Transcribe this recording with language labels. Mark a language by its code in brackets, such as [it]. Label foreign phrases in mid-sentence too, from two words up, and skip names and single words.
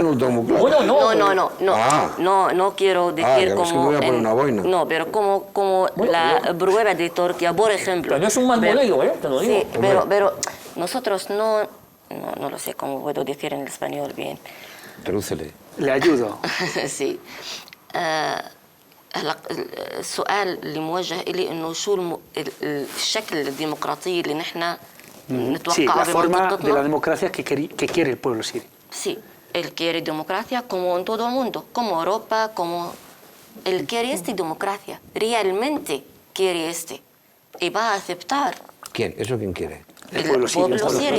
[es] No lo tengo muy claro. No quiero decir que como... es que me voy a poner una boina. No, pero como la prueba de Turquía, por ejemplo. Pero no es un mal modelo, te lo digo. Sí, pero nosotros no no lo sé cómo puedo decir en español bien. Tradúcele. Le ayudo. [ar] سي هلا السؤال اللي موجه إلي إنه شو الشكل الديمقراطي اللي نحن [es] Sí, [ar] نتوقعه [es] la forma de la [ar] بمنطقتنا. [es] democracia que quiere el pueblo sirio. Sí, él quiere democracia como en todo el mundo, como Europa, como... Él quiere democracia, realmente quiere y va a aceptar. ¿Quién? ¿Eso quién quiere? El pueblo sirio. pueblo sirio.